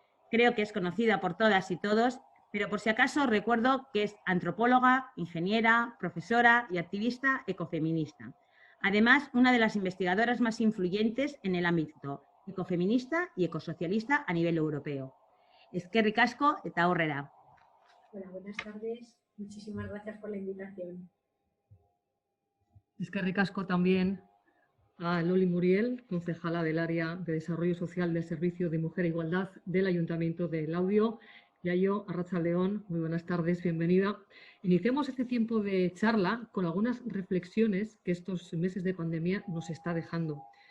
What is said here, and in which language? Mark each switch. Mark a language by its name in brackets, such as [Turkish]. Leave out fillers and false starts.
[Spanish] Creo que es conocida por todas y todos, pero por si acaso recuerdo que es antropóloga, ingeniera, profesora y activista ecofeminista. Además, una de las investigadoras más influyentes en el ámbito ecofeminista y ecosocialista a nivel europeo. [Basque] Eskerrik asko eta aurrera. [Spanish] Hola, buenas tardes. Muchísimas gracias por la invitación. [Basque] Eskerrik asko [Spanish] también a Loli Muriel, concejala del Área de Desarrollo Social del Servicio de Mujer e Igualdad del Ayuntamiento de Laudio. Yayo, [Basque] arratsaldeon, [Spanish] muy buenas tardes, bienvenida. Iniciamos este tiempo de charla con algunas reflexiones que estos meses de pandemia nos está dejando.